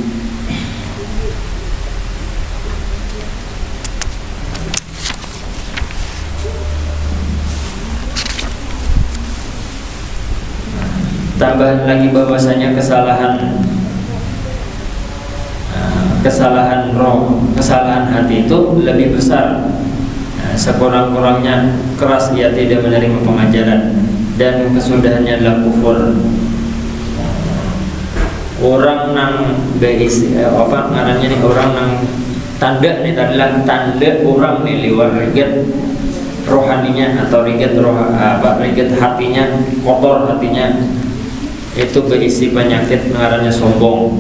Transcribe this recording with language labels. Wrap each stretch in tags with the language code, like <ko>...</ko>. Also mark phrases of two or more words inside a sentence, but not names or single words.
<id>Tambahan lagi bahwasanya kesalahan hati itu lebih besar. Sekurang-kurangnya keras ia tidak menerima pengajaran, dan kesudahannya adalah kufur.</id> <bjn>Orang nang ngarannya nih, orang nang tanda nih adalah tanda orang nih lewat riget rohaninya atau riget hatinya, kotor hatinya, itu berisi penyakit ngarannya sombong.</bjn>